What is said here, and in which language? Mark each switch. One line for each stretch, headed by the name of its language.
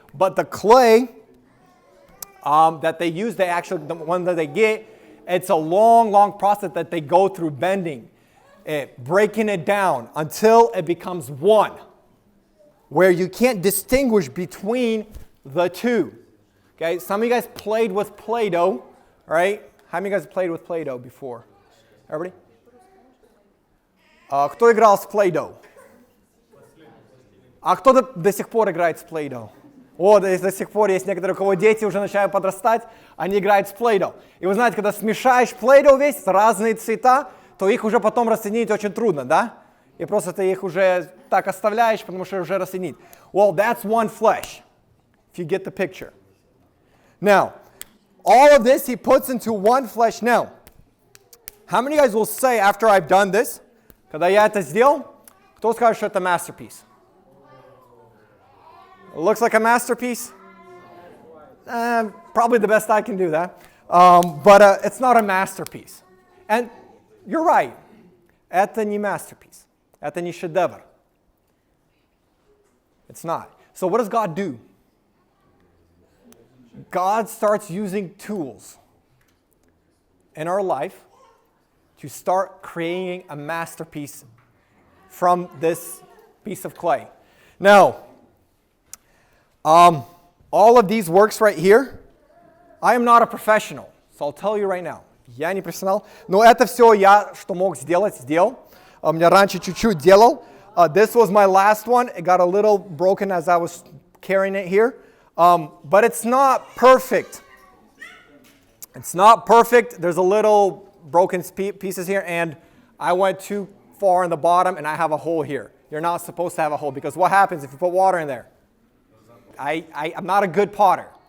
English: But the clay that they use, the one that they get, it's a long, long process that they go through bending it, breaking it down until it becomes one, where you can't distinguish between the two. Okay, some of you guys played with Play-Doh, right? How many of you guys played with Play-Doh before? Everybody?
Russian: Кто играл с Play-Doh? А кто до сих пор играет с Play-Doh? До сих пор есть некоторые, у кого дети уже начинают подрастать, они играют с Play-Doh. И вы знаете, когда смешаешь Play-Doh весь, разные цвета, то их уже потом расценить очень трудно, да? И просто ты их уже так оставляешь, потому что уже расценить.
English: Well, that's one flesh, if you get the picture. Now, all of this he puts into one flesh. Now, how many of you guys will say after I've done this,
Russian: когда я это сделал, кто скажет, что это
English: masterpiece? It looks like a masterpiece? Probably the best I can do that. But it's not a masterpiece. And you're right.
Russian: Это не masterpiece. Это не шедевр.
English: It's not. So what does God do? God starts using tools in our life to start creating a masterpiece from this piece of clay. Now, all of these works right here, I am not a professional, so I'll tell you right now.
Russian: Я не профессионал, но это все я, что мог сделать, сделал. Я раньше чуть-чуть делал.
English: This was my last one. It got a little broken as I was carrying it here. But it's not perfect. It's not perfect. There's a little broken pieces here, and I went too far in the bottom, and I have a hole here. You're not supposed to have a hole, because what happens if you put water in there? I'm not a good potter.